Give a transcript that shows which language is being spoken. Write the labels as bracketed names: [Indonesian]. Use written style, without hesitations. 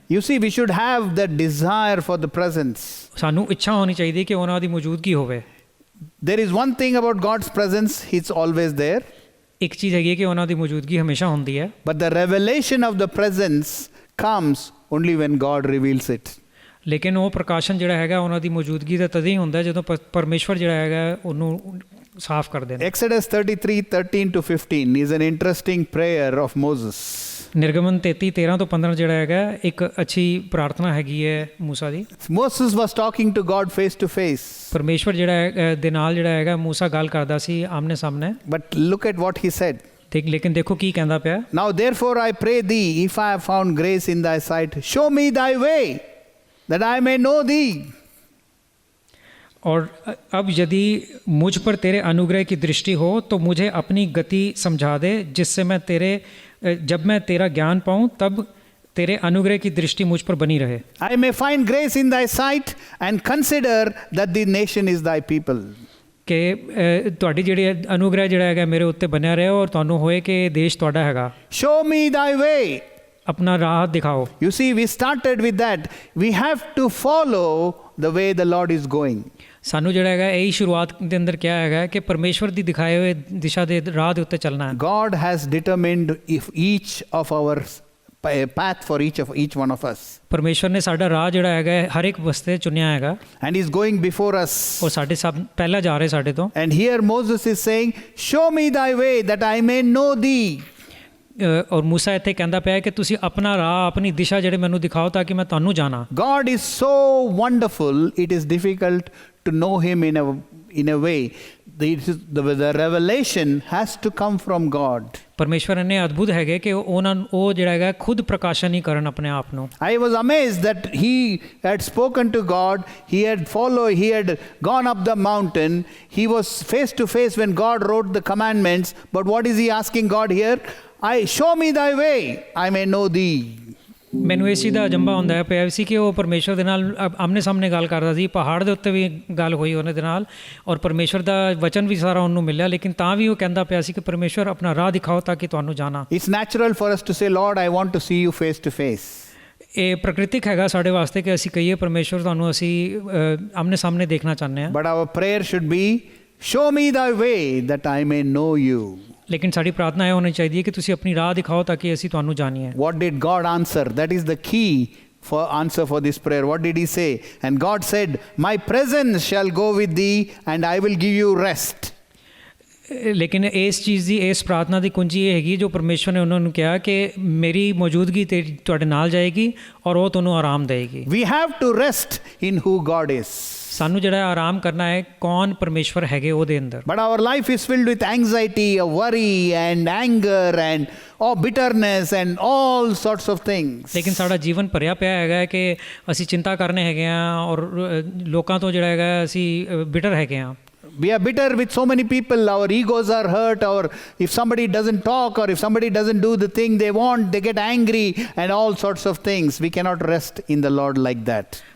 [English] You see, we should have that desire for the presence. [Punjabi] ਸਾਨੂੰ ਇੱਛਾ ਹੋਣੀ ਚਾਹੀਦੀ ਕਿ ਉਹਨਾਂ ਦੀ ਮੌਜੂਦਗੀ ਹੋਵੇ। [English] There is one thing about God's presence, it's always there. [Punjabi] ਇੱਕ ਚੀਜ਼ ਹੈਗੀ ਕਿ ਉਹਨਾਂ ਦੀ ਮੌਜੂਦਗੀ ਹਮੇਸ਼ਾ ਹੁੰਦੀ ਹੈ। [English] But the revelation of the presence comes only when God reveals it. [Punjabi] ਲੇਕਿਨ ਉਹ ਪ੍ਰਕਾਸ਼ਨ ਜਿਹੜਾ ਹੈਗਾ ਉਹਨਾਂ ਦੀ ਮੌਜੂਦਗੀ ਦਾ ਤਦ ਹੀ ਹੁੰਦਾ ਜਦੋਂ ਪਰਮੇਸ਼ਵਰ ਜਿਹੜਾ ਹੈਗਾ ਉਹਨੂੰ ਸਾਫ਼ ਕਰਦੇ ਨੇ। [English] Exodus 33:13 to 15 is an interesting prayer of Moses. [Punjabi] ਨਿਰਗਮਨ 33:13 ਤੋਂ 15 ਜਿਹੜਾ ਹੈਗਾ ਇੱਕ ਅੱਛੀ ਪ੍ਰਾਰਥਨਾ ਹੈਗੀ ਹੈ ਮੂਸਾ ਦੀ। [English] Moses was talking to God face to face. [Punjabi] ਪਰਮੇਸ਼ਵਰ ਜਿਹੜਾ ਦੇ ਨਾਲ ਜਿਹੜਾ ਹੈਗਾ ਮੂਸਾ ਗੱਲ ਕਰਦਾ ਸੀ ਆਮਨੇ ਸਾਹਮਣੇ। [English] But look at what he said. [Punjabi] ਲੇਕਿਨ ਦੇਖੋ ਕੀ ਕਹਿੰਦਾ ਪਿਆ। [English] Now therefore I pray thee, if I have found grace in thy sight, show me thy way, that I may know thee. [Hindi] और अब यदि मुझ पर तेरे अनुग्रह की दृष्टि हो तो मुझे अपनी गति समझा दे, जिससे मैं जब मैं तेरा ज्ञान पाऊँ तब तेरे अनुग्रह की दृष्टि मुझ पर बनी रहे। [English] I may find grace in thy sight and consider that the nation is thy people. [Punjabi] ਕਿ ਤੁਹਾਡੀ ਜਿਹੜੀ ਅਨੁਗ੍ਰਹਿ ਜਿਹੜਾ ਹੈਗਾ ਮੇਰੇ ਉੱਤੇ ਬਣਿਆ ਰਹੇ ਔਰ ਤੁਹਾਨੂੰ ਹੋਏ ਕਿ ਇਹ ਦੇਸ਼ ਤੁਹਾਡਾ ਹੈਗਾ। [English] Show me thy way. [Punjabi] ਆਪਣਾ ਰਾਹ ਦਿਖਾਓ। [English] You see, we started with that. We have to follow the way the Lord is going. [Punjabi] ਸਾਨੂੰ ਜਿਹੜਾ ਹੈਗਾ ਇਹੀ ਸ਼ੁਰੂਆਤ ਦੇ ਅੰਦਰ ਕਿਹਾ ਹੈਗਾ ਕਿ ਪਰਮੇਸ਼ਵਰ ਦੀ ਦਿਖਾਏ ਹੋਏ ਦਿਸ਼ਾ ਦੇ ਰਾਹ ਦੇ ਉੱਤੇ ਚੱਲਣਾ ਹੈ। [English] God has determined if each of our path for each one of us. [Punjabi] ਪਰਮੇਸ਼ਵਰ ਨੇ ਸਾਡਾ ਰਾਹ ਜਿਹੜਾ ਹੈਗਾ ਹਰ ਇੱਕ ਵਾਸਤੇ ਚੁਣਿਆ ਹੈਗਾ। [English] And he's going before us. [Punjabi] ਉਹ ਸਾਡੇ ਸਭ ਪਹਿਲਾਂ ਜਾ ਰਹੇ ਸਾਡੇ ਤੋਂ। [English] And here Moses is saying, show me thy way that I may know thee. [Punjabi] ਔਰ ਮੂਸਾ ਇੱਥੇ ਕਹਿੰਦਾ ਪਿਆ ਕਿ ਤੁਸੀਂ ਆਪਣਾ ਰਾਹ ਆਪਣੀ ਦਿਸ਼ਾ ਜਿਹੜੇ ਮੈਨੂੰ ਦਿਖਾਓ ਤਾਂ ਕਿ ਮੈਂ ਤੁਹਾਨੂੰ ਜਾਣਾ। [English] God is so wonderful, it is difficult to know him in a way. The revelation has to come from God. [Punjabi] ਪਰਮੇਸ਼ਵਰ ਨੇ ਅਦਭੁਤ ਹੈਗੇ ਕਿ ਉਹ ਜਿਹੜਾ ਹੈਗਾ ਖੁਦ ਪ੍ਰਕਾਸ਼ਨ ਹੀ ਕਰਨ ਆਪਣੇ ਆਪ ਨੂੰ। [English] I was amazed that he had spoken to God, he had gone up the mountain, he was face to face when God wrote the commandments, but what is he asking God here? Show me thy way, I may know thee. [Punjabi] ਮੈਨੂੰ ਇਸ ਚੀਜ਼ ਦਾ ਅਜੰਬਾ ਹੁੰਦਾ ਪਿਆ ਸੀ ਕਿ ਉਹ ਪਰਮੇਸ਼ਵਰ ਦੇ ਨਾਲ ਆਮਨੇ ਸਾਹਮਣੇ ਗੱਲ ਕਰਦਾ ਸੀ। ਪਹਾੜ ਦੇ ਉੱਤੇ ਵੀ ਗੱਲ ਹੋਈ ਉਹਨਾਂ ਦੇ ਨਾਲ ਔਰ ਪਰਮੇਸ਼ਵਰ ਦਾ ਵਚਨ ਵੀ ਸਾਰਾ ਉਹਨੂੰ ਮਿਲਿਆ, ਲੇਕਿਨ ਤਾਂ ਵੀ ਉਹ ਕਹਿੰਦਾ ਪਿਆ ਸੀ ਕਿ ਪਰਮੇਸ਼ਵਰ ਆਪਣਾ ਰਾਹ ਦਿਖਾਓ ਤਾਂ ਕਿ ਤੁਹਾਨੂੰ ਜਾਣਾ। [English] It's natural for us to say, Lord, I want to see you face to face. [Punjabi] ਇਹ ਪ੍ਰਕਿਰਤਿਕ ਹੈਗਾ ਸਾਡੇ ਵਾਸਤੇ ਕਿ ਅਸੀਂ ਕਹੀਏ ਪਰਮੇਸ਼ਵਰ ਤੁਹਾਨੂੰ ਅਸੀਂ ਆਮਨੇ ਸਾਹਮਣੇ ਦੇਖਣਾ ਚਾਹੁੰਦੇ ਹਾਂ। [English] But our prayer should be, show me thy way that I may know you. [Punjabi] ਲੇਕਿਨ ਸਾਡੀ ਪ੍ਰਾਰਥਨਾ ਇਹ ਹੋਣੀ ਚਾਹੀਦੀ ਹੈ ਕਿ ਤੁਸੀਂ ਆਪਣੀ ਰਾਹ ਦਿਖਾਓ ਤਾਂ ਕਿ ਅਸੀਂ ਤੁਹਾਨੂੰ ਜਾਣੀਏ। [English] What did God answer? That is the key for this prayer. What did he say? And God said, my presence shall go with thee and I will give you rest. [Punjabi] ਲੇਕਿਨ ਇਸ ਚੀਜ਼ ਦੀ ਇਸ ਪ੍ਰਾਰਥਨਾ ਦੀ ਕੁੰਜੀ ਇਹ ਹੈਗੀ ਜੋ ਪਰਮੇਸ਼ਵਰ ਨੇ ਉਹਨਾਂ ਨੂੰ ਕਿਹਾ ਕਿ ਮੇਰੀ ਮੌਜੂਦਗੀ ਤੁਹਾਡੇ ਨਾਲ ਜਾਏਗੀ ਔਰ ਉਹ ਤੁਹਾਨੂੰ ਆਰਾਮ ਦੇਗੀ। [English] We have to rest in who God is. [Punjabi] ਸਾਨੂੰ ਜਿਹੜਾ ਆਰਾਮ ਕਰਨਾ ਹੈ ਕੌਣ ਪਰਮੇਸ਼ਵਰ ਹੈਗੇ ਉਹਦੇ ਅੰਦਰ। [English] But our life is filled with anxiety, worry and anger and bitterness and all sorts of things. [Punjabi] ਲੇਕਿਨ ਸਾਡਾ ਜੀਵਨ ਭਰਿਆ ਪਿਆ ਹੈਗਾ ਕਿ ਅਸੀਂ ਚਿੰਤਾ ਕਰਨੇ ਹੈਗੇ ਆ ਔਰ ਲੋਕਾਂ ਤੋਂ ਜਿਹੜਾ ਹੈਗਾ ਅਸੀਂ ਬਿਟਰ ਹੈਗੇ ਆ। [English] We are bitter with so many people. Our egos are hurt, or if somebody doesn't talk or if somebody doesn't do the thing they want, they get angry and all sorts of things. We cannot rest in the Lord like that.